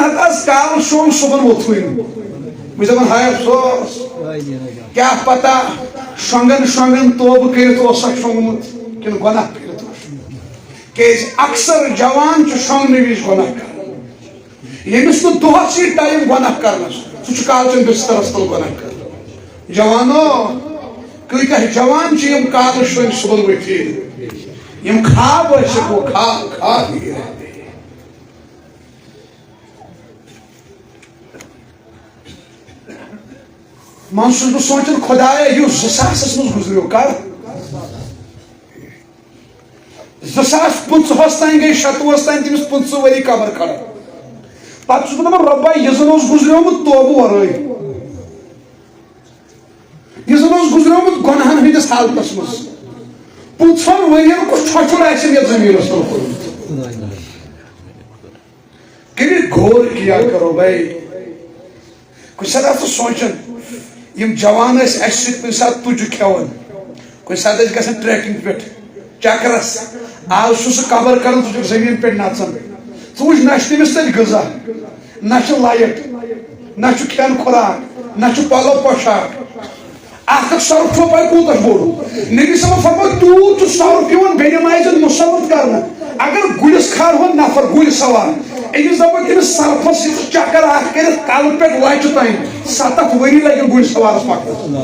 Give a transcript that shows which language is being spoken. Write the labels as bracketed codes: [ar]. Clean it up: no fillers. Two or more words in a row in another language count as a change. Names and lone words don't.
[ks] ہتا کالہٕ شونٛگ صبحن ووٚتھُے نہٕ بہٕ چھس دپان [ur] ہاے افسوس کیا پتہ [ks] شونگن شونگن توبہ کرت اوسکھ شونگمت کن گناہ کرت کیاز اکثر جوان شونگنہ وز گناہ کر یمس نو دہس یہ ٹائم گناہ کرنس سہ کالچن بسترس تل گناہ کر جوانو کتہ جوان یم کال شونگ صبح ؤتھی یم خواب ٲسِکھ [ur] وہ خواب ہی رہتے [ks] من چھس بہ سونچان خدایا یہ 2000 مز گزریو کر 2025 تین گئی 27 تین تمس 25 ؤری قبر کھڑا پتہ چھس بہ دپان رۄبا یہ زن اوس گزریومت توبہ ورٲے یہ زن اوس گزریومت گۄنہن ہٕنٛدِس حالتس مز 25 ؤرین کُس ٹھۄچُر آسن یتھ زمیٖنس تل کوٚرمُت کٔرِتھ غور [ur] کیا کرو بھائی [ks] کُنہِ ساتہٕ آسہٕ سونچان یم جوان اس کن سات تُجہِ کھیوان کن سات گژھان ٹریکنگ پہ چکرس آج سہ قبر کران ژٕ چھُکھ زمین پہ نژان ژٕ وٕچھ نہ تٔمِس تتہِ غذا نہ لایٹ نہ کھٮ۪ن خوراک نہ پلو پوشاک اکھ سرف چھو پاے کوٗتاہ بوٚڑ نبی صٲبن فرموو تیوٗت چھُ سرف یِوان بے نمازن مُسلط کرنہٕ اگر گُلِس کھالہون نفر گُلۍ سوار أمِس دپو تٔمِس سرفس یہِ چکر اکھ کٔرِتھ کلہٕ پٮ۪ٹھ لچہِ تام 7 ؤری لگن گُلۍ سوارس پکنس